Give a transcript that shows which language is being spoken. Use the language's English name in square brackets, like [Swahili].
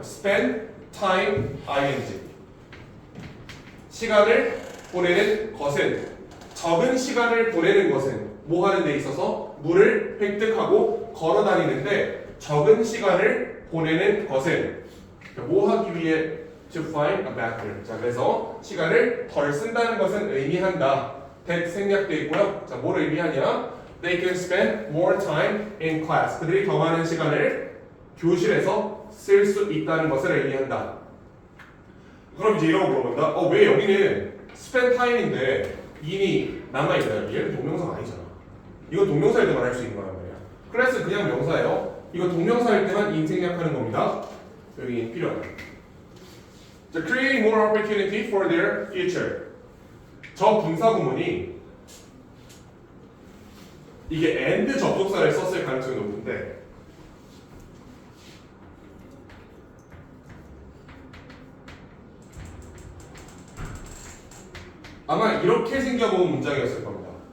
[Korean] spend time ing 시간을 보내는 것은 적은 시간을 보내는 것은 뭐 하는 데 있어서 물을 획득하고 걸어 다니는데 적은 시간을 보내는 것은 뭐 하기 위해 [English] to find a bathroom. [Korean] 자 그래서 시간을 덜 쓴다는 것은 의미한다. that 생략돼 있고요. 자 뭘 의미하냐? [English] They can spend more time in class. [Korean] 그들이 더 많은 시간을 교실에서 쓸 수 있다는 것을 의미한다. 그럼 이제 이러고 물어본다. 왜 여기는 spend time인데 in이 남아있나요? 얘는 동명사가 아니잖아. 이건 동명사일 때만 할 수 있는 거란 말이야. 클래스 그냥 명사예요. 이거 동명사일 때만 in 생략하는 겁니다. 여기 in 필요하다. [English] 자, creating more opportunity for their future. [Korean] 저 분사 구문이 이게 and 접속사를 썼을 가능성이 높은데 아마 이렇게 생겨본 문장이었을 겁니다.